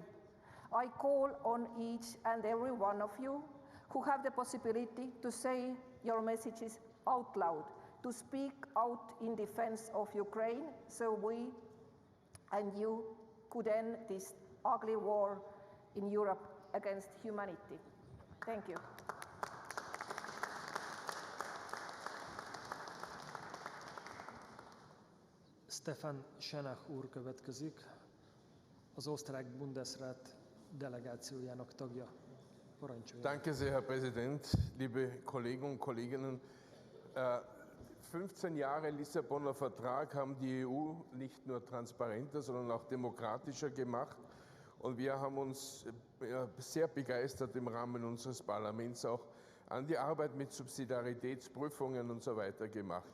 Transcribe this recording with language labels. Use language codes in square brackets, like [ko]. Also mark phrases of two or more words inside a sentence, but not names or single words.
[en] I call on each and every one of you who have the possibility to say your messages out loud, to speak out in defense of Ukraine, so we and you could end this ugly war in Europe against humanity. Thank you. [hu] Stefan Schenach úr következik, az osztrák Bundesrat delegációjának tagja. Parancsoljon. [de] Danke sehr, Herr Präsident, liebe Kollegen und Kolleginnen. 15 Jahre Lissabonner Vertrag haben die EU nicht nur transparenter, sondern auch demokratischer gemacht. Und wir haben uns sehr begeistert im Rahmen unseres Parlaments auch an die Arbeit mit Subsidiaritätsprüfungen und so weiter gemacht.